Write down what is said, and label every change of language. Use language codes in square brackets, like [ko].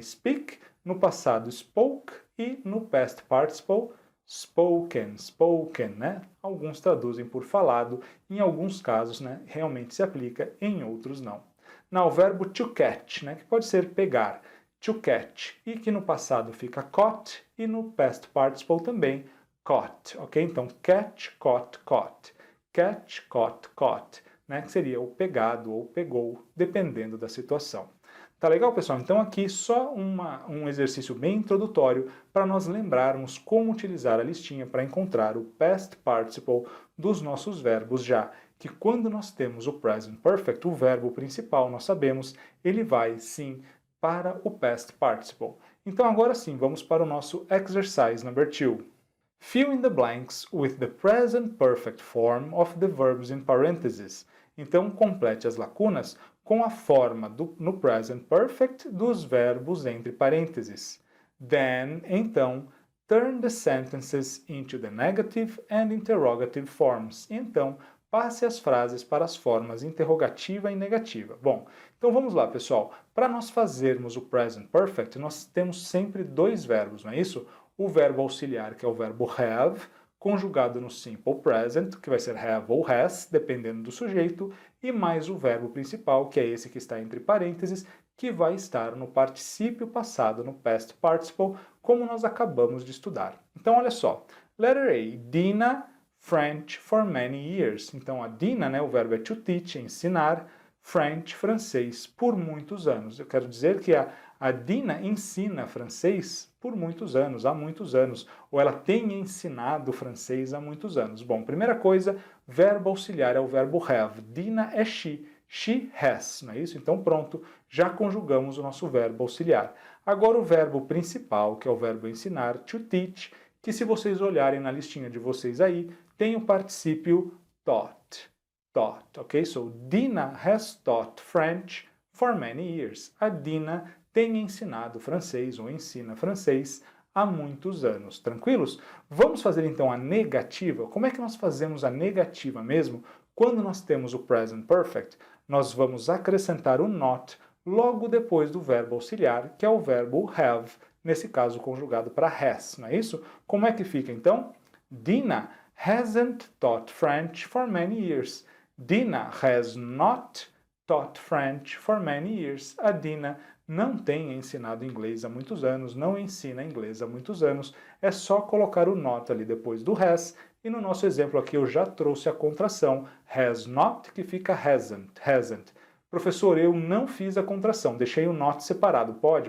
[pt] Speak, no passado spoke e no past participle spoken, spoken, né? Alguns traduzem por falado, em alguns casos, né, realmente se aplica, em outros não. Now, o verbo to catch, né, que pode ser pegar, to catch, e que no passado fica caught e no past participle também caught, ok? Então, catch, caught, caught. Catch, caught, caught, né, que seria o pegado ou pegou, dependendo da situação. Tá legal, pessoal? Então aqui só um exercício bem introdutório para nós lembrarmos como utilizar a listinha para encontrar o past participle dos nossos verbos já que quando nós temos o present perfect, o verbo principal, nós sabemos, ele vai sim para o past participle. Então agora sim, vamos para o nosso [en] exercise number 2. Fill in the blanks with the present perfect form of the verbs in parentheses. [pt] Então complete as lacunas com a forma no present perfect dos verbos entre parênteses. [en] Then, [pt] então, [en] turn the sentences into the negative and interrogative forms. [pt] Então, passe as frases para as formas interrogativa e negativa. Bom, então vamos lá, pessoal. Para nós fazermos o present perfect, nós temos sempre dois verbos, não é isso? O verbo auxiliar, que é o verbo have, conjugado no simple present, que vai ser have ou has, dependendo do sujeito, e mais o verbo principal, que é esse que está entre parênteses, que vai estar no particípio passado, no past participle, como nós acabamos de estudar. Então, olha só. [en] Letter A, Dina French for many years. [pt] Então, a Dina, né, o verbo é to teach, ensinar, French, francês, por muitos anos. Eu quero dizer que a Dina ensina francês por muitos anos, há muitos anos, ou ela tem ensinado francês há muitos anos. Bom, primeira coisa, verbo auxiliar é o verbo have. Dina é she has, não é isso? Então pronto, já conjugamos o nosso verbo auxiliar. Agora o verbo principal, que é o verbo ensinar, to teach, que se vocês olharem na listinha de vocês aí, tem o particípio taught. [en] Taught, ok? So, Dina has taught French for many years. [pt] A Dina tem ensinado francês ou ensina francês há muitos anos. Tranquilos? Vamos fazer então a negativa. Como é que nós fazemos a negativa mesmo? Quando nós temos o present perfect, nós vamos acrescentar o not logo depois do verbo auxiliar, que é o verbo have, nesse caso conjugado para has, não é isso? Como é que fica então? [en] Dina hasn't taught French for many years. Dina has not taught French for many years. [pt] A Dina não tem ensinado inglês há muitos anos, não ensina inglês há muitos anos. É só colocar o not ali depois do has. E no nosso exemplo aqui eu já trouxe a contração has not, que fica hasn't, hasn't. Professor, eu não fiz a contração, deixei o not separado. Pode?